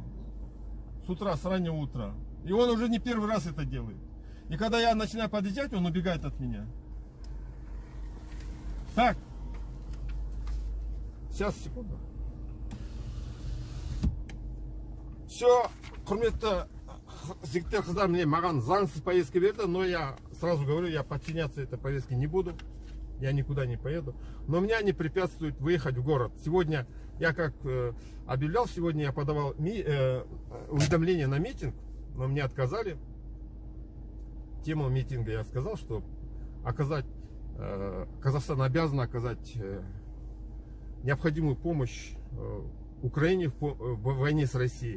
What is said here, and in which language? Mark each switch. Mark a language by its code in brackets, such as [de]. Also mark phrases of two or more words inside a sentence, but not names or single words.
[ru] С утра, с раннего утра. И он уже не первый раз это делает. И когда я начинаю подъезжать, он убегает от меня. Так. Сейчас, секунду. Все, [kk] құрметті жігіттер, қыздар, мне маған заңсыз повестка берді, [ru] но я сразу говорю, я подчиняться этой повестке не буду. Я никуда не поеду. Но меня не препятствует выехать в город. Сегодня, я как объявлял, сегодня я подавал уведомление на митинг, но мне отказали. Тему митинга я сказал, что Казахстан обязан оказать необходимую помощь Украине в войне с Россией.